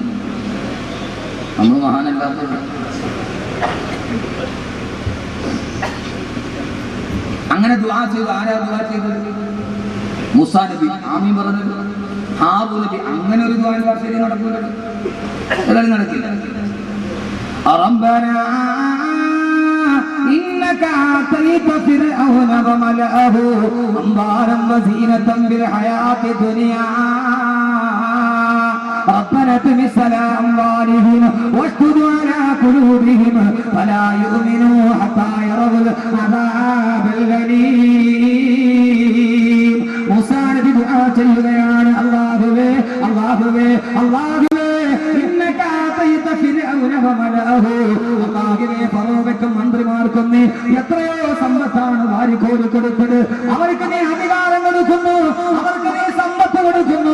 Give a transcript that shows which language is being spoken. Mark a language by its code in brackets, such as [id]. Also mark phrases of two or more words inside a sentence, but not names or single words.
[ml] നമ്മൾ മഹാനല്ലാത്തതുകൊണ്ട് അങ്ങനെ ദുആ ചെയ്തു. ആരാ ദുആ ചെയ്തത്? മൂസാ നബി. ആമീൻ പറഞ്ഞത് ഹാറൂൻ നബി. അങ്ങനെ ഒരു ദുആ ശരി നടക്കില്ല, ഏതായാലും നടക്കില്ല. [ar] റബ്ബനാ إنك آتيت فرعون وملأه أموالا وزينة في الحياة الدنيا ربنا اطمس على أموالهم واشدد على قلوبهم فلا يؤمنوا حتى يروا العذاب الأليم. [ml] മൂസാ നബി ദുആ ചെയ്യുകയാണ്, അല്ലാഹുവേ അല്ലാഹുവേ അല്ലാഹുവേ [ar] إنك آتيت فرعون وملأه. [ml] അല്ലാഹുവേ ഫറോവയ്ക്കും മന്ത്രിമാർക്കും നീ എത്രയോ സമ്പത്താണ് വാരിക്കോരി കൊടുത്തത്. അവർക്ക് നീ അധികാരം കൊടുക്കുന്നു, അവർക്ക് നീ സമ്പത്ത് കൊടുക്കുന്നു.